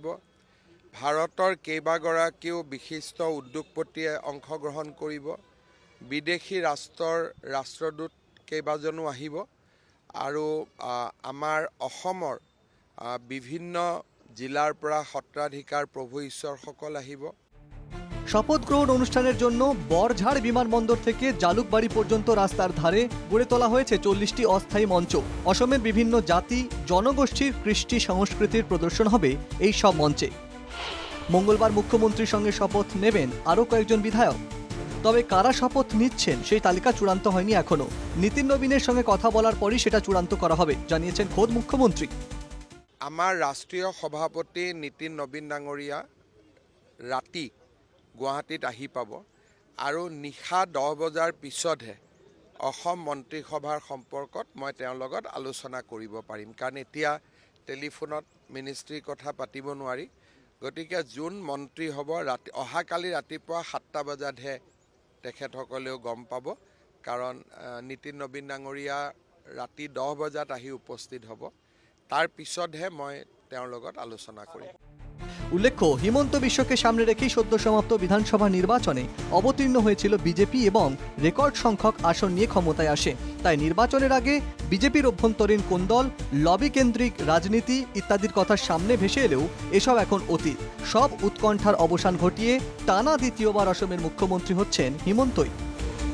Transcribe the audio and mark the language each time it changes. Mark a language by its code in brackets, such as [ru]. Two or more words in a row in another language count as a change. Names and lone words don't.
[as] ভাৰতৰ কেইবাগৰাকীও বিশিষ্ট উদ্যোগপতিয়ে অংশগ্ৰহণ কৰিব। বিদেশী ৰাষ্ট্ৰৰ ৰাষ্ট্ৰদূত কেইবাজনো আহিব আৰু আমাৰ অসমৰ বিভিন্ন জিলাৰ পৰা সত্ৰাধিকাৰ প্ৰভু ঈশ্বৰসকল আহিব। [bn] শপথ গ্রহণ অনুষ্ঠানের জন্য বরঝাড় বিমানবন্দর থেকে জালুকবাড়ি পর্যন্ত রাস্তার ধারে গড়ে তোলা হয়েছে 40টি অস্থায়ী মঞ্চ। অসমের বিভিন্ন জাতি জনগোষ্ঠীর কৃষ্টি সংস্কৃতির প্রদর্শন হবে এই সব মঞ্চে। মঙ্গলবার মুখ্যমন্ত্রীর সঙ্গে শপথ নেবেন আরও কয়েকজন বিধায়ক। তবে কারা শপথ নিচ্ছেন সেই তালিকা চূড়ান্ত হয়নি এখনো। নীতিন নবীনের সঙ্গে কথা বলার পরই সেটা চূড়ান্ত করা হবে, জানিয়েছেন খোদ মুখ্যমন্ত্রী। [as] আমাৰ ৰাষ্ট্ৰীয় সভাপতি নীতিন নবীন ডাঙৰীয়া ৰাতি গুৱাহাটীত আহি পাব আৰু নিশা 10 বজাৰ পিছতহে অসম মন্ত্ৰীসভাৰ সম্পৰ্কত মই তেওঁৰ লগত আলোচনা কৰিব পাৰিম। কাৰণ এতিয়া টেলিফোনত মিনিষ্ট্ৰীৰ কথা পাতিব নোৱাৰি। গতিকে যোন মন্ত্ৰী হ'ব অহাকালি ৰাতিপুৱা 7টা বজাতহে তেখেতসকলেও গম পাব। কাৰণ নীতিন নবীন ডাঙৰীয়া ৰাতি 10 বজাত আহি উপস্থিত হ'ব। তার পিছতহে মই তেওঁৰ লগত আলোচনা কৰিম। [bn] উল্লেখ্য, হিমন্ত বিশ্বকে সামনে রেখেই সদ্য সমাপ্ত বিধানসভা নির্বাচনে অবতীর্ণ হয়েছিল বিজেপি এবং রেকর্ড সংখ্যক আসন নিয়ে ক্ষমতায় আসে। তাই নির্বাচনের আগে বিজেপির অভ্যন্তরীণ কোন্দল, লবি কেন্দ্রিক রাজনীতি ইত্যাদির কথা সামনে ভেসে এলেও এসব এখন অতীত। সব উৎকণ্ঠার অবসান ঘটিয়ে টানা দ্বিতীয়বার অসমের মুখ্যমন্ত্রী হচ্ছেন হিমন্তই।